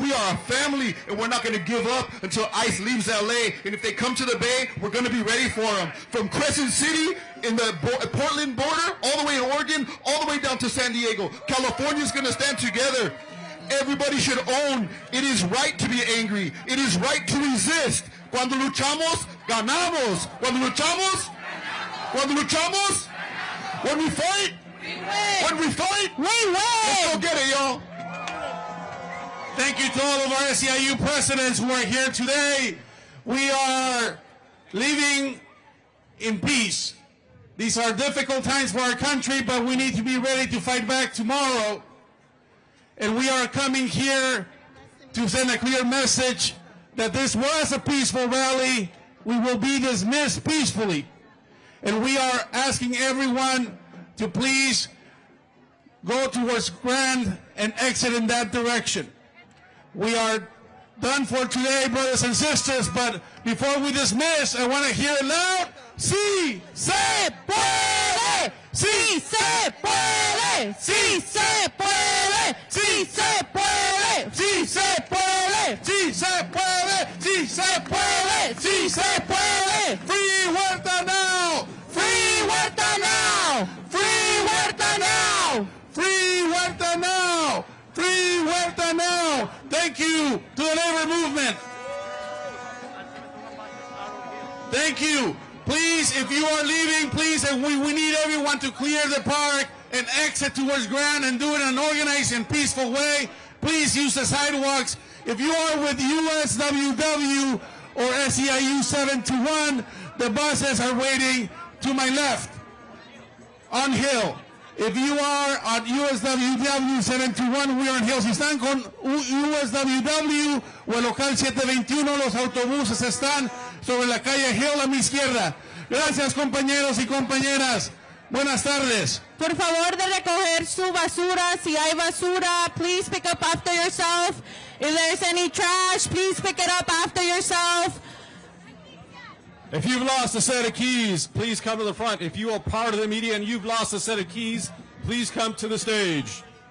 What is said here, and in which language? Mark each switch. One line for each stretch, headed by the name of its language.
English: We are a family, and we're not going to give up until ICE leaves LA. And if they come to the Bay, we're going to be ready for them. From Crescent City in the Portland border, all the way in Oregon, all the way down to San Diego. California's going to stand together. Everybody should own it is right to be angry. It is right to resist.
Spanish: Cuando luchamos, ganamos. Cuando luchamos,
English: when we fight, we win. Let's go get it, y'all. Thank you to all of our SEIU presidents who are here today. We are living in peace. These are difficult times for our country, but we need to be ready to fight back tomorrow. And we are coming here to send a clear message that this was a peaceful rally. We will be dismissed peacefully. And we are asking everyone to please go towards Grand and exit in that direction. We are done for today, brothers and sisters, but before we dismiss, I want to hear it loud.
Spanish: Sí se puede, sí se puede, sí se puede, sí se puede, sí se puede, sí se puede, sí se puede, sí se puede.
English: Free Huerta now! Free Huerta now! Free Huerta now! Free Huerta now! Free Huerta now! Thank you to the labor movement. Thank you. Please, if you are leaving, please, and we need everyone to clear the park and exit towards Grand and do it in an organized and peaceful way. Please use the sidewalks. If you are with USWW or SEIU 721, the buses are waiting to my left on Hill. If you are at USWW 721, we are on Hill.
Spanish: Si están con USWW o el local 721, los autobuses están sobre la calle Hill a mi izquierda. Gracias, compañeros y compañeras. Buenas tardes. Por favor de recoger su basura. Si hay basura,
English: please pick up after yourself. If there's any trash, please pick it up after yourself. If you've lost a set of keys, please come to the front. If you are part of the media and you've lost a set of keys, please come to the stage.